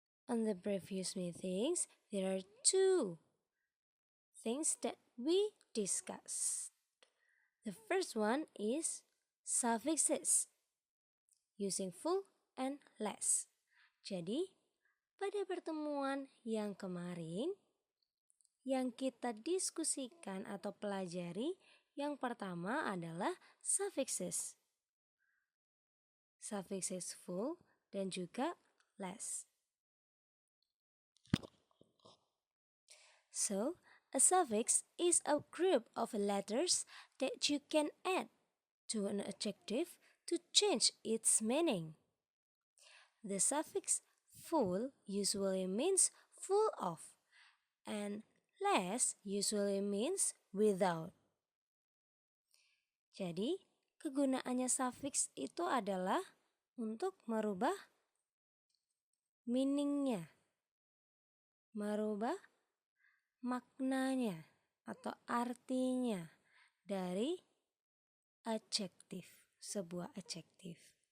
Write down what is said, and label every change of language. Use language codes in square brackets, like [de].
[en] On the previous meetings, there are two things that we discussed. The first one is suffixes using full and less. [id] Jadi, pada pertemuan yang kemarin, yang kita diskusikan atau pelajari yang pertama adalah suffixes. Suffixes full dan juga less. [en] So, a suffix is a group of letters that you can add to an adjective to change its meaning. The suffix full usually means full of, and less usually means without. [id] Jadi, kegunaannya suffix itu adalah untuk merubah meaningnya, merubah maknanya atau artinya dari adjektif, sebuah adjektif.